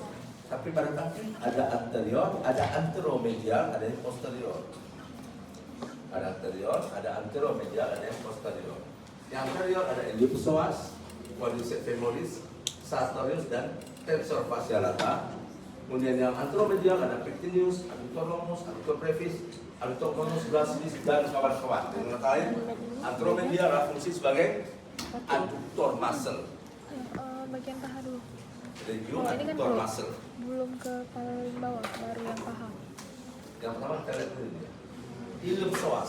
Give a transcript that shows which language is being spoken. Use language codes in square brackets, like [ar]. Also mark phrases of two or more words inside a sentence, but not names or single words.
[id] Tapi pada kaki ada anterior, ada anteromedial, ada yang posterior. Ada anterior, ada anteromedial, ada yang posterior. Yang anterior ada iliopsoas, [la] quadriceps femoris, [id] sartorius dan [la] tensor fascia lata. [id] Kemudian yang anteromedial ada pectineus, [la] adductor longus, adductor brevis, adductor conus gracilis [id] dan kawan-kawan. Dengan kata lain, anteromedial berfungsi sebagai [en] adductor muscle. [id] Bagian paha dulu. Review Oh, ini kan [en] adductor muscle. [id] belum ke paling bawah, baru yang paha. Yang pertama kita lihat dulu ini. Iliopsoas.